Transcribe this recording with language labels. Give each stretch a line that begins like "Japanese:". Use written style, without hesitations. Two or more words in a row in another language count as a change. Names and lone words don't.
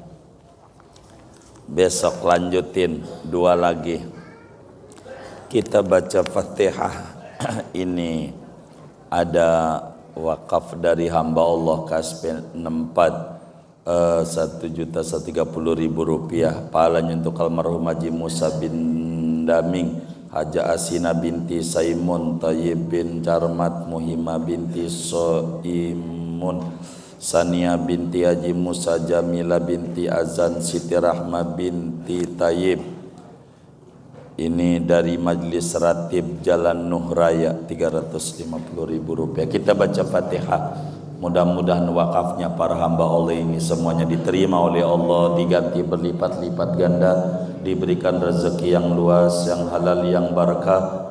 Indonesian: Besok lanjutin 2 lagi. Kita baca Fatihah. Ini ada wakaf dari hamba Allah Kaspen 64 1.130.000 rupiah. Pahalanya untuk almarhum Haji Musa bin Daming, Haja Asina binti Saimun, Tayyib bin Carmat, Muhimah binti Soimun, Sania binti Haji Musa, Jamila binti Azan, Siti Rahma binti Tayyib. Ini dari Majlis Ratib Jalan Nuh Raya 350.000 rupiah. Kita baca Fatihah. Mudah-mudahan wakafnya para hamba Allah ini semuanya diterima oleh Allah, diganti berlipat-lipat ganda, diberikan rezeki yang luas, yang halal, yang barakah.